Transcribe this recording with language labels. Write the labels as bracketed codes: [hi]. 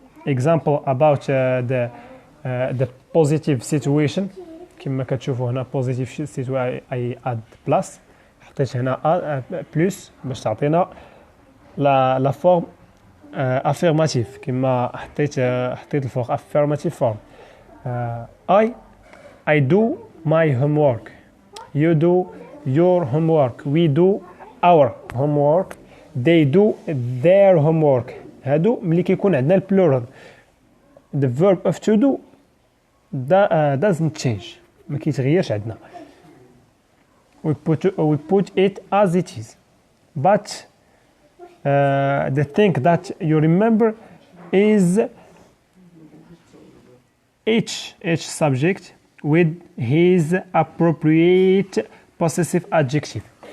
[en] Example about the positive situation. [ar] كما كتشوفوا هنا [en] positive situation I add plus، [ar] حطيت هنا plus باش تعطينا لا form affirmative. كما حطيت الفوق affirmative form. [en] I do my homework. You do your homework. We do our homework they do their homework. [ar] هادو ملي كيكون عندنا البلورال [en] the verb of to do doesn't change [ar] ما كيتغيرش عندنا. [en] we put it as it is, but the thing that you remember is each subject with his appropriate possessive adjective.